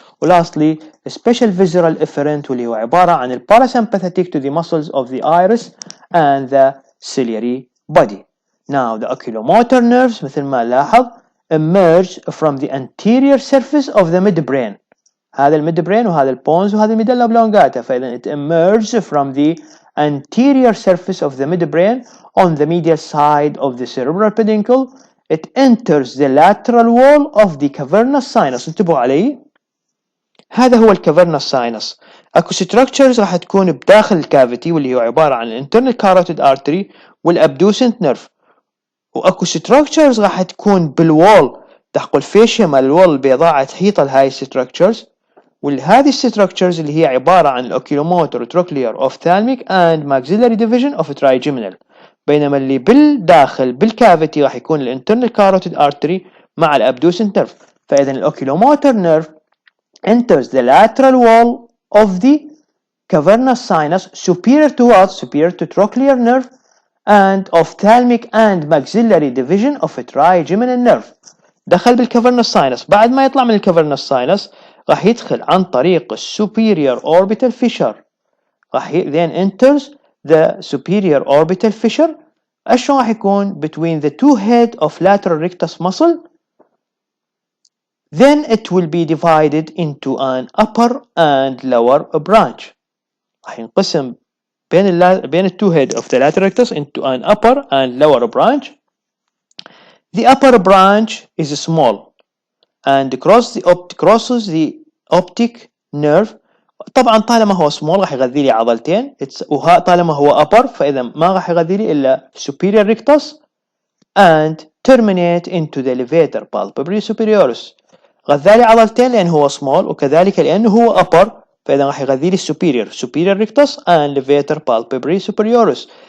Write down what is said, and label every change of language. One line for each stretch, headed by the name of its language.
English: ولastly special visceral efferent
Arabic: واللي هو عبارة عن
English: parasympathetic to the muscles of the iris and the ciliary body. Now the oculomotor nerves
Arabic: مثل ما نلاحظ
English: emerge from the anterior surface of the midbrain.
Arabic: هذا الميدبرين وهذا البونز وهذا الميدلا oblongata. فإذا
English: it emerges from the anterior surface of the midbrain on the medial side of the cerebral peduncle. It enters the lateral wall of the cavernous sinus.
Arabic: انتبهوا علي، هذا هو الكافرنس sinus. اكو structures راح تكون بداخل الكافيتي واللي هو عبارة عن
English: internal carotid artery
Arabic: والابدوسنت نيرف، واكو structures راح تكون بالوول تحت الفيشيا مال الوول البيضاء تحيط لهاي structures. وهذه
English: structures
Arabic: اللي هي عبارة عن الأوكيلوموتر
English: trochlear ophthalmic and maxillary division of trigeminal.
Arabic: بينما اللي بالداخل بالكافيتي راح يكون الانترنال كاروتيد artery مع الابدوسنت نيرف. فإذا الأوكيلوموتر
English: nerve enters the lateral wall of the cavernous sinus superior to what? Superior to trochlear nerve and ophthalmic and maxillary division of a trigeminal nerve.
Arabic: دخل بالكافرنس ساينس. بعد ما يطلع من الكافرنس ساينس راح يدخل عن طريق
English: superior orbital fissure.
Arabic: راح
English: then enters the superior orbital fissure.
Arabic: شلون راح يكون
English: between the two head of lateral rectus muscle. Then it will be divided into an upper and lower branch.
Arabic: راح ينقسم بين
English: two head of the lateral rectus into an upper and lower branch. The upper branch is small and crosses the optic nerve.
Arabic: طبعا طالما هو small راح يغذي لي عضلتين، طالما هو upper فإذا ما راح يغذي لي إلا
English: superior rectus and terminate into the levator palpebrae superioris.
Arabic: غذى لي عضلتين لأن هو small، وكذلك لأنه هو upper فإذا راح يغذي لي
English: superior rectus and levator palpebrae superioris.